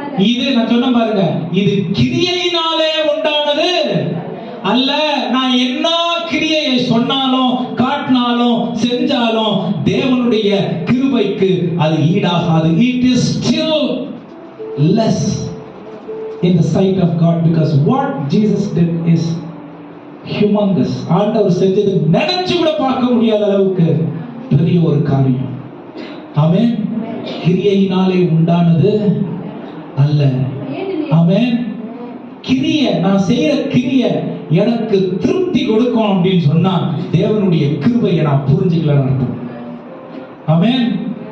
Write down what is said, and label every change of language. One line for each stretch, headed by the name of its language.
Tamil: இது நான் சொன்ன பாருங்க, இது கிரியையினாலே உண்டானது அல்ல. நான் என்ன கிரியையை சொன்னாலும் காட்டினாலும் செஞ்சாலும் தேவனுடைய கிருபைக்கு அது ஈடாகாது.
English: It is still less in the sight of God because what Jesus did is humongous.
Tamil: ஆண்டவர் செஞ்சது நினைச்சு கூட பார்க்க முடியாத அளவுக்கு பெரிய ஒரு காரியம். ஆமென். கிரியையினாலே உண்டானது அல்ல. ஆமென். கிரியை, நான் செய்யற கிரியை எனக்கு திருப்தி கொடுக்கும் அப்படின்னு சொன்னா தேவனுடைய கிருபையை நான் புரிஞ்சுக்கலன்னு. ஆமென்.